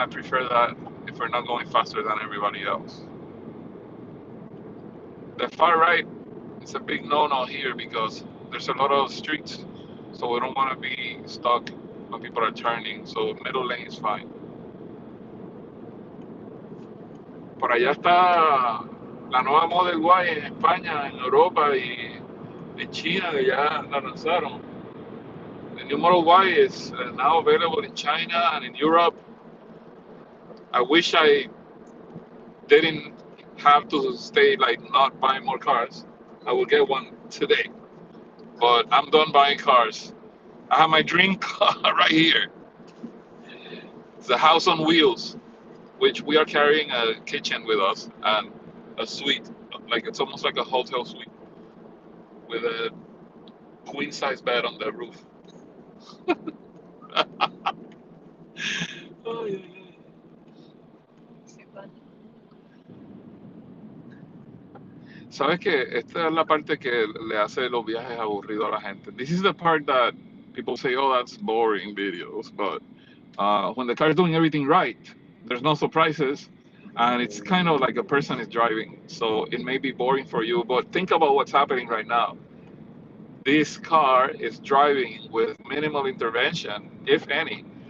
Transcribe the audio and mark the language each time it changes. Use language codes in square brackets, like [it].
[en] I prefer that if we're not going faster than everybody else. The far right is a big no-no here because there's a lot of streets, so we don't want to be stuck when people are turning. So middle lane is fine. [es] Por allá está la nueva Model Y en España, en Europa y en China, que ya la lanzaron. [en] The new Model Y is now available in China and in Europe. I wish I didn't have to stay like not buying more cars. I will get one today, but I'm done buying cars. I have my dream car right here. It's a house on wheels, which we are carrying a kitchen with us and a suite. Like it's almost like a hotel suite with a queen size bed on the roof. Oh, yeah, yeah. [es] Sabes que esta es la parte que le hace los viajes aburridos a la gente. [en] This is the part that people say, "Oh, that's boring videos," but when the car is doing everything right, there's no surprises, and it's kind of like a person is driving. So it may be boring for you, but think about what's happening right now. This car is driving with minimal intervention, if any.